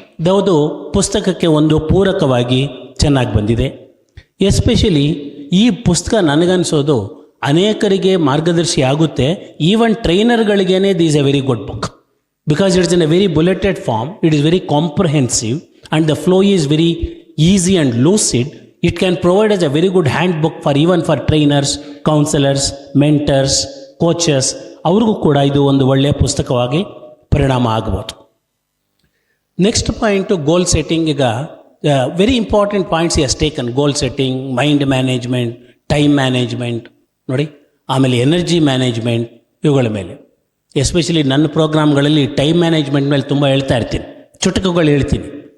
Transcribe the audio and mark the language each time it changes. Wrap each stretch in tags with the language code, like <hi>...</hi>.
<kn>ಅದು ಪುಸ್ತಕಕ್ಕೆ ಒಂದು ಪೂರಕವಾಗಿ ಚೆನ್ನಾಗಿ ಬಂದಿದೆ. ಎಸ್ಪೆಷಲಿ ಈ ಪುಸ್ತಕ ನನಗನ್ಸೋದು ಅನೇಕರಿಗೆ ಮಾರ್ಗದರ್ಶಿ ಆಗುತ್ತೆ. Even ಟ್ರೈನರ್ಗಳಿಗೇನೆ</kn> <en>This a very good book because it's in a very bulleted form, it is very comprehensive and the flow is very easy and lucid. It can provide us a very good handbook for even for trainers, counselors, mentors, coaches.</en> <kn>ಅವ್ರಿಗೂ ಕೂಡ ಇದು ಒಂದು ಒಳ್ಳೆಯ ಪುಸ್ತಕವಾಗಿ ಪರಿಣಾಮ ಆಗ್ಬೋದು. Next point ಗೋಲ್ setting.</kn> <en>ಈಗ very important points as taken:</en> <kn>ಗೋಲ್ setting, mind management, time management ನೋಡಿ, ಆಮೇಲೆ ಎನರ್ಜಿ ಮ್ಯಾನೇಜ್ಮೆಂಟ್, ಇವುಗಳ ಮೇಲೆ ಎಸ್ಪೆಷಲಿ ನನ್ನ ಪ್ರೋಗ್ರಾಮ್ಗಳಲ್ಲಿ ಟೈಮ್ ಮ್ಯಾನೇಜ್ಮೆಂಟ್ ಮೇಲೆ ತುಂಬ ಹೇಳ್ತಾ ಇರ್ತೀನಿ, ಚುಟುಕುಗಳು ಹೇಳ್ತೀನಿ.</kn>